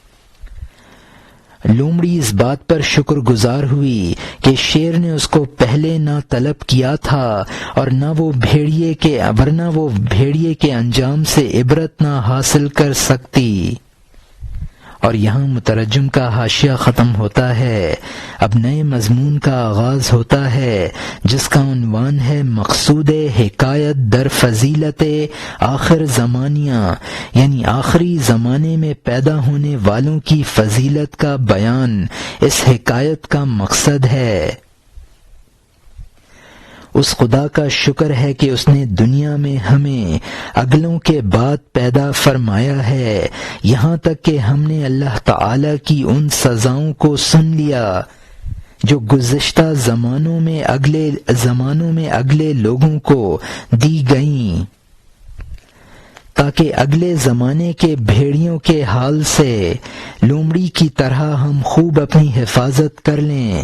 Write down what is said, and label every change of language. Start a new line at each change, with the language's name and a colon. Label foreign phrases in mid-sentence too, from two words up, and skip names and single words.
Urdu: لومڑی اس بات پر شکر گزار ہوئی کہ شیر نے اس کو پہلے نہ طلب کیا تھا، اور ورنہ وہ بھیڑیے کے انجام سے عبرت نہ حاصل کر سکتی۔ اور یہاں مترجم کا حاشیہ ختم ہوتا ہے۔ اب نئے مضمون کا آغاز ہوتا ہے جس کا عنوان ہے
Persian: مقصود حکایت در فضیلت آخر زمانیہ،
Urdu: یعنی آخری زمانے میں پیدا ہونے والوں کی فضیلت کا بیان اس حکایت کا مقصد ہے۔ اس خدا کا شکر ہے کہ اس نے دنیا میں ہمیں اگلوں کے بعد پیدا فرمایا ہے، یہاں تک کہ ہم نے اللہ تعالی کی ان سزاؤں کو سن لیا جو گزشتہ زمانوں میں اگلے لوگوں کو دی گئیں، تاکہ اگلے زمانے کے بھیڑیوں کے حال سے لومڑی کی طرح ہم خوب اپنی حفاظت کر لیں۔